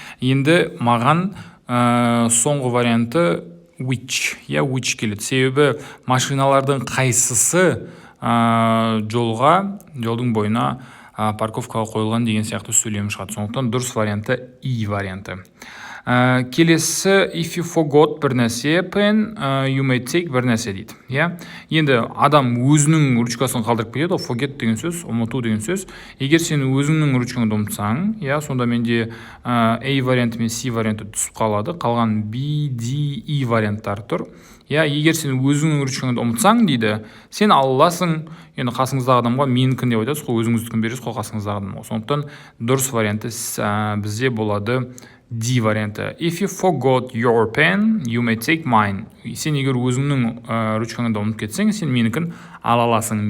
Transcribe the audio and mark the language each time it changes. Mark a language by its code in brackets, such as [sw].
[kk] Енді маған соңғы варианты which келеді, себебі машиналардың қайсысы жолдың бойына парковкаға қойылған деген сияқты сөйлем шығады. Сондықтан дұрыс варианты E варианты. [en] Келесі, if you forgot [kk] бір нәрсе, [en] pen, you may take бір нәрсе [kk] дейді. Енді адам өзінің ручкасын қалдырып кетеді, forget деген сөз, ұмыту деген сөз. Егер сен өзіңнің ручкаңды ұмытсаң, сонда менде A варианты мен C варианты түсіп қалады. Қалған B, D, E варианттар тұр. Егер сен өзіңнің ручкаңды ұмытсаң дейді, сен аласың, енді қасыңыздағы адамға менікін деп айтасыз, өзіңіздікін бересіз, қасыңыздағы адамға. Сондықтан дұрыс варианты бізде болады D варианты. [en] If you forgot your pen, you may take mine. [kk] Сен егер өзіңнің ручкаңды ұмытып кетсең, сен менікін ала аласың.